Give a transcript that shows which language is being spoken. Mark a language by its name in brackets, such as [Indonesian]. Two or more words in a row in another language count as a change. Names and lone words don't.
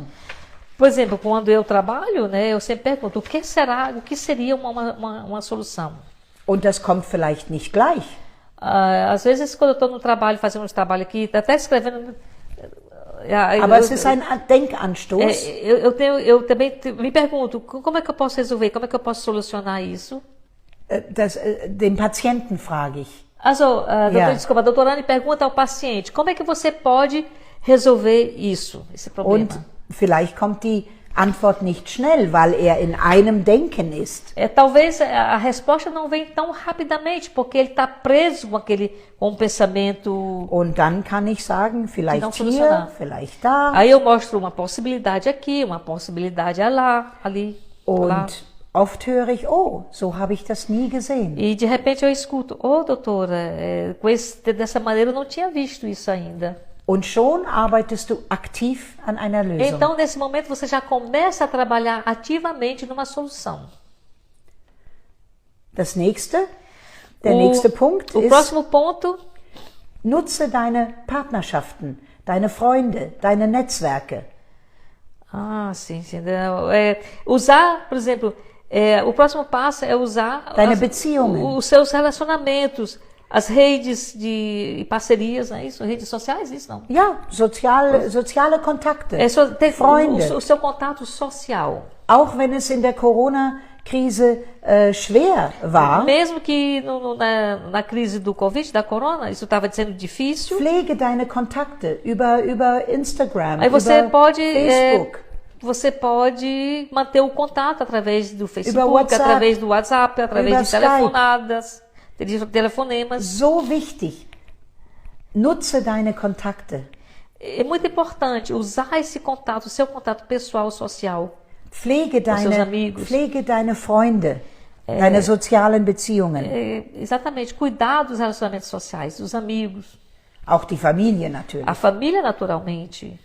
[Portuguese] Por exemplo, quando eu trabalho, né, eu sempre pergunto, o que seria uma solução? [German] Und das kommt vielleicht nicht gleich. [Portuguese] Às vezes, quando eu estou no trabalho, fazendo um trabalho aqui, até escrevendo... [German] Aber es ist ein Denkanstoß. [Portuguese] Eu também me pergunto, como é que eu posso resolver, como é que eu posso solucionar isso? [German] Den Patienten frage ich. [Portuguese] A doutora Anne pergunta ao paciente, como é que você pode resolver isso, esse problema? [German] Und vielleicht kommt die Antwort nicht schnell, weil er in einem Denken ist. [Portuguese] Talvez a resposta não vem tão rapidamente, porque ele está preso com um pensamento. [German] Und dann kann ich sagen, vielleicht [Portuguese] não [German] hier, [Portuguese] funcionar. [German] vielleicht da. [Portuguese] Aí eu mostro uma possibilidade aqui, uma possibilidade lá, ali, lá. [German] Und oft höre ich, oh, so habe ich das nie gesehen. [Portuguese] E de repente eu escuto, doutora, dessa maneira eu não tinha visto isso ainda. [German] Und schon arbeitest du aktiv an einer Lösung. [Portuguese] Então, nesse momento, você já começa a trabalhar ativamente numa solução. [German] Der nächste Punkt [Portuguese] o [German] ist, [Portuguese] próximo ponto, [German] nutze deine Partnerschaften, deine Freunde, deine Netzwerke. [Portuguese] Ah, sim, sim. Usar, por exemplo, o próximo passo é usar [German] Deine Beziehungen. [Portuguese] os seus relacionamentos, as redes de parcerias, não é isso? Redes sociais, isso não? [German] Ja, soziale Kontakte, [Portuguese] Ter [German] Freunde. [Portuguese] o seu contato social. [German] Auch wenn es in der Corona-Krise schwer war, [Portuguese] Mesmo que na crise do Covid, da Corona, isso estava sendo difícil. [German] pflege deine Kontakte über Instagram, [Portuguese] Aí você [German] über [Portuguese] pode, [German] Facebook. [Portuguese] você pode manter o contato através do Facebook, [German] WhatsApp, [Portuguese] através do WhatsApp, através [German] über [Portuguese] de [German] Skype. [Portuguese] telefonadas, de telefonemas. [German] So wichtig. Nutze deine Kontakte. [Portuguese] É muito importante usar esse contato, o seu contato pessoal, social. [German] Pflege [Portuguese] seus amigos. [German] Pflege deine Freunde, deine sozialen Beziehungen. [Portuguese] Exatamente, cuidar dos relacionamentos sociais, dos amigos, [German] Auch die Familie natürlich. [Portuguese] a família naturalmente.